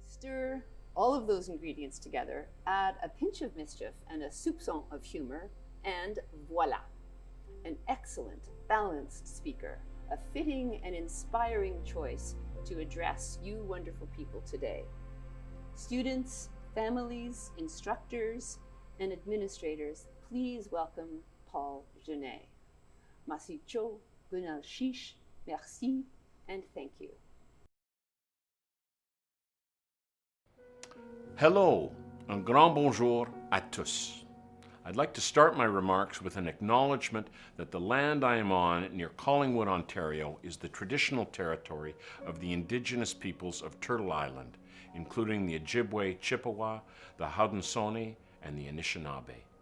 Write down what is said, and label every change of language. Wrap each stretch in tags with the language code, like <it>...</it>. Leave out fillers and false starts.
<en>Stir all of those ingredients together, add a pinch of mischief and a soupçon of humor, and voila, an excellent, balanced speaker, a fitting and inspiring choice to address you wonderful people today. Students, families, instructors, and administrators, please welcome Paul Genet. Masicho, Gunal Shish, merci, and thank you.</en> <fr>Hello, un grand bonjour à tous.</fr> <en>I'd like to start my remarks with an acknowledgement that the land I am on near Collingwood, Ontario, is the traditional territory of the Indigenous peoples of Turtle Island, including the Ojibwe Chippewa, the Haudenosaunee, and the Anishinaabe.</en>